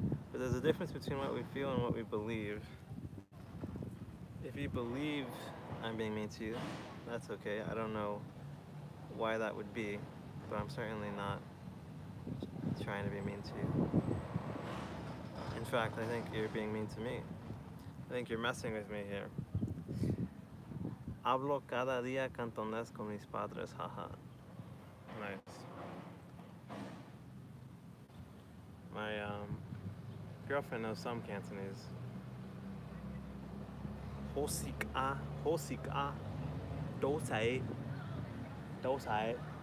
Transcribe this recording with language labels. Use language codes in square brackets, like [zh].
[en] But there's a difference between what we feel and what we believe. If you believe I'm being mean to you, that's okay. I don't know why that would be, but I'm certainly not trying to be mean to you. In fact, I think you're being mean to me. I think you're messing with me here. [es] Hablo cada día cantonés con mis padres, haha. [en] Nice. My girlfriend knows some Cantonese. Hosik-a, hosik-a, dosai, dosai.